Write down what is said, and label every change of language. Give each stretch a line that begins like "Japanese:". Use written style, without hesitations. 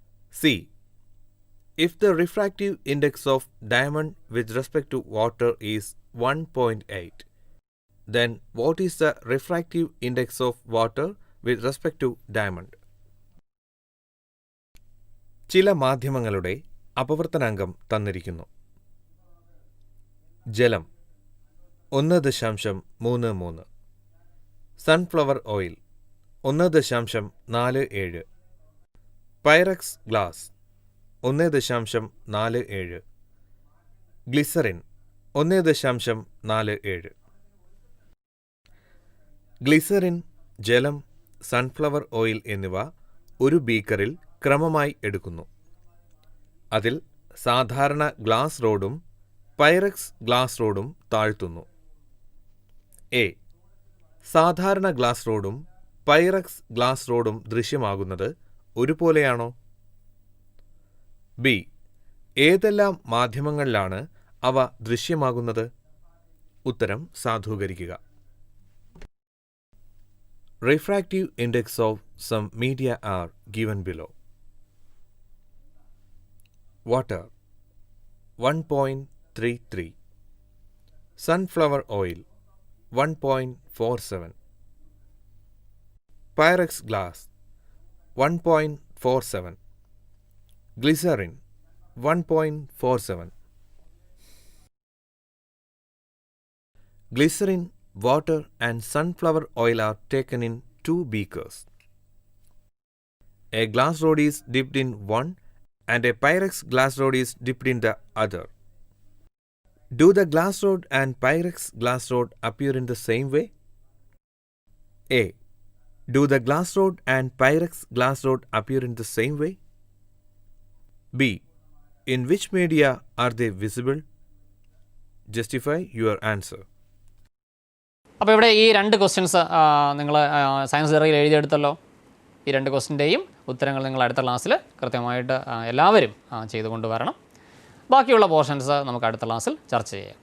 English: C. If the refractive index of diamond with respect to water is 1.8, then what is the refractive index of water with respect to diamond?
Malayalam: ചില മാധ്യമങ്ങളുടെ അപവർത്തനാങ്കം തന്നിരിക്കുന്നു. ജലം 1.33, sunflower oil 1.47, Pyrex glass 1.47, glycerin 1.47. Glycerin, ജലം, sunflower oil എന്നിവ ഒരു ബീക്കറിൽ ക്രമമായി എടുക്കുന്നു. അതിൽ സാധാരണ ഗ്ലാസ് റോഡും പൈറക്സ് ഗ്ലാസ് റോഡും താഴ്ത്തുന്നു. എ. സാധാരണ ഗ്ലാസ് റോഡും പൈറക്സ് ഗ്ലാസ് റോഡും ദൃശ്യമാകുന്നത് ഒരുപോലെയാണോ? ബി. ഏതെല്ലാം മാധ്യമങ്ങളിലാണ് അവ ദൃശ്യമാകുന്നത്? ഉത്തരം സാധൂകരിക്കുക.
English: Refractive index of some media are given below. Water 1.33, sunflower oil 1.47, pyrex glass 1.47, glycerin 1.47. Glycerin, water and sunflower oil are taken in 2 beakers. A glass rod is dipped in one and a pyrex glass rod is dipped in the other. Do the glass rod and pyrex glass rod appear in the same way? A. Do the glass rod and pyrex glass rod appear in the same way? B. In which media are they visible? Justify your answer.
Malayalam: അപ്പോൾ ഇവിടെ ഈ 2 questions നിങ്ങൾ science തിയറിയിൽ എഴുതിയെടുത്തല്ലോ. ഈ 2 ക്വസ്റ്റ്യൻ്റെയും ഉത്തരങ്ങൾ നിങ്ങൾ അടുത്ത ക്ലാസ്സിൽ കൃത്യമായിട്ട് എല്ലാവരും ചെയ്തുകൊണ്ട് വരണം. ബാക്കിയുള്ള പോർഷൻസ് നമുക്ക് അടുത്ത ക്ലാസ്സിൽ ചർച്ച ചെയ്യാം.